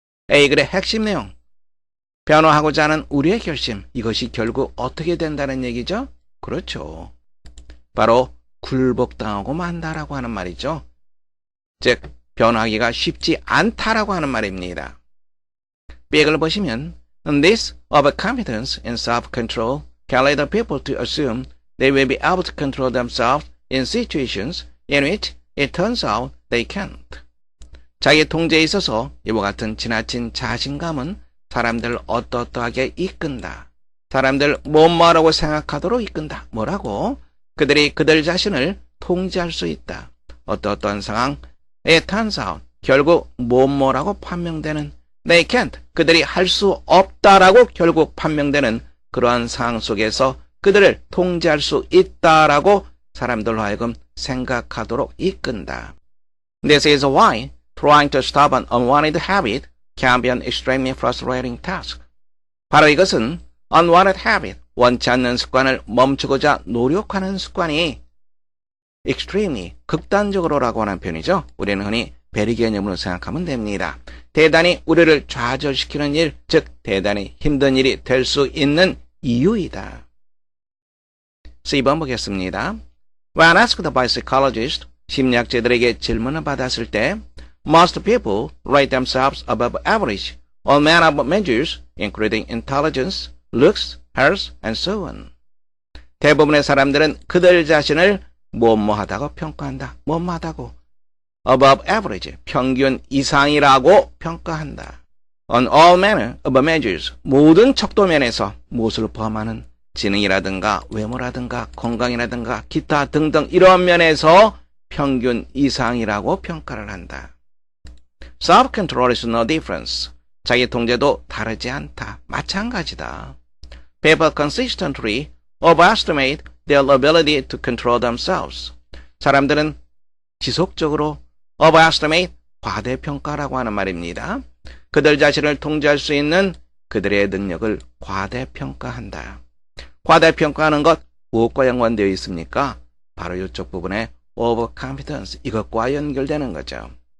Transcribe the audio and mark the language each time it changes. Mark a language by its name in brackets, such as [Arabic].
[Korean] A글의 핵심 내용, 변화하고자 하는 우리의 결심, 이것이 결국 어떻게 된다는 얘기죠? 그렇죠. 바로 굴복당하고 만다라고 하는 말이죠. 즉 변화하기가 쉽지 않다라고 하는 말입니다. B글 보시면 [English] This overconfidence and self-control can lead people to assume they will be able to control themselves in situations in which it turns out they can't. [Korean] 자기 통제에 있어서 이와 같은 지나친 자신감은 사람들을 어떠하게 이끈다. 사람들 뭐라고 생각하도록 이끈다. 뭐라고? 그들이 그들 자신을 통제할 수 있다. 어떠한 상황? [English] It turns out, [Korean] 결국 뭐라고 판명되는 [English] They can't, [Korean] 그들이 할 수 없다라고 결국 판명되는 그러한 상황 속에서 그들을 통제할 수 있다라고 사람들로 하여금 생각하도록 이끈다. [English] This is why trying to stop an unwanted habit can be an extremely frustrating task. [Korean] 바로 이것은 unwanted habit, 원치 않는 습관을 멈추고자 노력하는 습관이 extremely, 극단적으로라고 하는 표현이죠. 우리는 흔히 배리 개념으로 생각하면 됩니다. 대단히 우리를 좌절시키는 일, 즉 대단히 힘든 일이 될 수 있는 이유이다. C번 보겠습니다. [English] When asked by psychologists, [Korean] 심리학자들에게 질문을 받았을 때 [English] Most people rate themselves above average on many of measures, including intelligence, looks, health, and so on. [Korean] 대부분의 사람들은 그들 자신을 뭐하다고 평가한다. 뭐하다고. above average, 평균 이상이라고 평가한다. [English] on all manner of measures, [Korean] 모든 척도면에서 무엇을 포함하는 지능이라든가 외모라든가 건강이라든가 기타 등등 이러한 면에서 평균 이상이라고 평가를 한다. [English] Self-control is no difference. [Korean] 자기 통제도 다르지 않다. 마찬가지다. [English] People consistently overestimate their ability to control themselves. [Korean] 사람들은 지속적으로 overestimate, 과대평가라고 하는 말입니다. 그들 자신을 통제할 수 있는 그들의 능력을 과대평가한다. 과대평가하는 것 무엇과 연관되어 있습니까? 바로 이쪽 부분에 overconfidence, 이것과 연결되는 거죠.